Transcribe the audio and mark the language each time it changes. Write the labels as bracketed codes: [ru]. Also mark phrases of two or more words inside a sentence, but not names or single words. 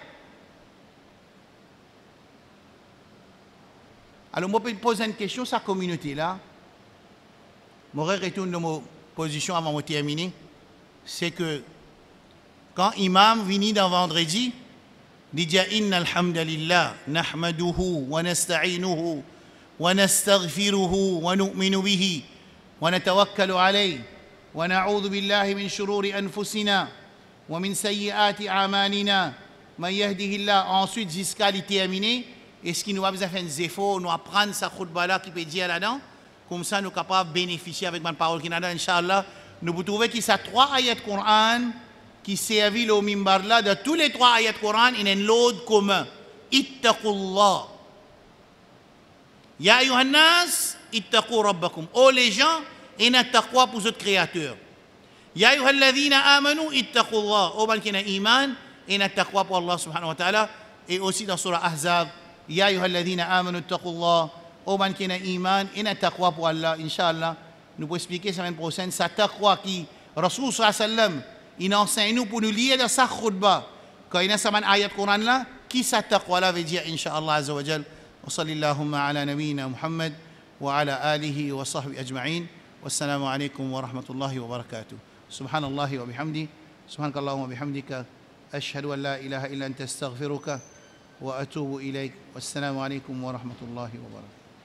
[fr] Alors, je peux poser une question à sa communauté-là. Je retourne dans ma position avant de terminer. C'est que quand l'imam vient dans vendredi, il dit [ar] إن الحمد لله نحمده ونستعينه. ونستغفره ونؤمن به ونتوكل عليه ونعوذ بالله من شرور أنفسنا ومن سيئات أعمالنا من يهده الله. [fr] Ensuite, jusqu'à le terminer, est-ce qu'il nous a besoin de faire des efforts, nous apprendre sa khutba-là qui peut dire là-dedans, comme ça nous sommes capables de bénéficier avec ma parole qui est là-dedans, [ar] إن شاء الله. [fr] Nous pouvons trouver qu'il y a 3 ayats de Coran qui servent au mimbar-là. De tous les 3 ayats de Coran, il y a un lot commun. [ar] Ittaqullah. يا أيها الناس اتقوا ربكم. [fr] Oh les gens, ina taqwa pour votre créateur. [ar] يا أيها الذين آمنوا اتقوا الله. [fr] Oh ban qui a iman, ina taqwa pour Allah [ar] سبحانه وتعالى. [fr] Et aussi dans surah Ahzab, [ar] يا أيها الذين آمنوا اتقوا الله. [fr] Oh ban qui a iman, ina taqwa pour Allah. [ar] إن شاء الله, [fr] nous pouvons expliquer la semaine prochaine, sa taqwa qui, [ar] رسول صلى الله عليه وسلم, [fr] il enseigne nous pour nous lier dans sa khutbah. Quand il y a cette ayat Coran là, qui sa taqwa là veut dire, [ar] إن شاء الله عز وجل. وصلى اللهم على نبينا محمد وعلى آله وصحبه أجمعين والسلام عليكم ورحمة الله وبركاته. سبحان الله وبحمده سبحانك اللهم وبحمدك أشهد أن لا إله إلا أنت أستغفرك وأتوب إليك والسلام عليكم ورحمة الله وبركاته.